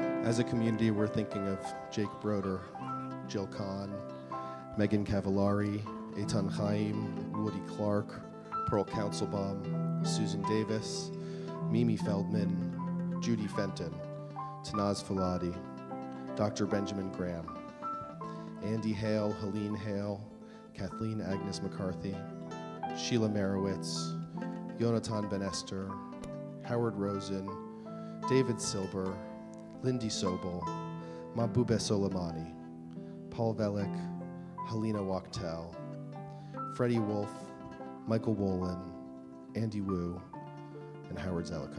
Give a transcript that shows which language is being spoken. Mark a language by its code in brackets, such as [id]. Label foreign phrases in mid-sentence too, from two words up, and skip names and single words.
[en] As a community, we're thinking of Jake Broder, Jill Kahn, Megan Cavallari, Eitan Chaim, Woody Clark, Pearl Councilbaum, Susan Davis, Mimi Feldman, Judy Fenton, Tanaz Faladi, Dr. Benjamin Graham, Andy Hale, Helene Hale, Kathleen Agnes McCarthy, Sheila Merowitz, Yonatan Ben Esther, Howard Rosen, David Silber, Lindy Sobel, Mabube Soleimani, Paul Velick, Helena Wachtel, Freddie Wolf, Michael Wolin, Andy Wu, and Howard Zellico.